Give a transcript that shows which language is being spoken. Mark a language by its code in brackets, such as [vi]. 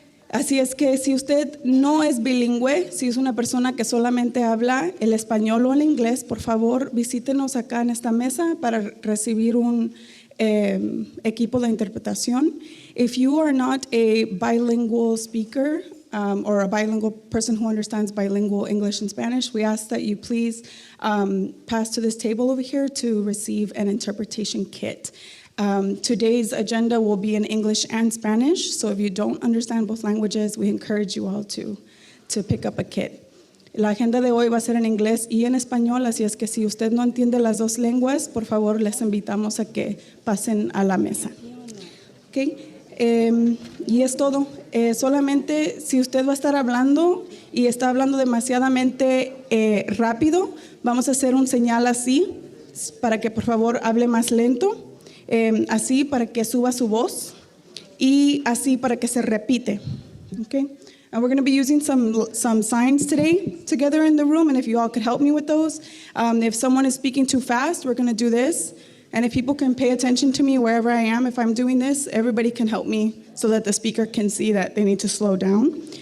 [es] Así es que si usted no es bilingüe, si es una persona que solamente habla el español o el inglés, por favor visítenos acá en esta mesa para recibir un equipo de interpretación. [en] If you are not a bilingual speaker or a bilingual person who understands bilingual English and Spanish, we ask that you please pass to this table over here to receive an interpretation kit. Today's agenda will be in English and Spanish, so if you don't understand both languages, we encourage you all to pick up a kit. [es] La agenda de hoy va a ser en inglés y en español, así es que si usted no entiende las dos lenguas, por favor les invitamos a que pasen a la mesa. Okay. Y es todo. Solamente si usted va a estar hablando y está hablando demasiadamente rápido, vamos a hacer un señal así para que por favor hable más lento, así para que suba su voz y así para que se repite. Okay? [en] And we're going to be using some signs today together in the room, and if you all could help me with those. If someone is speaking too fast, we're going to do this. And if people can pay attention to me wherever I am, if I'm doing this, everybody can help me so that the speaker can see that they need to slow down.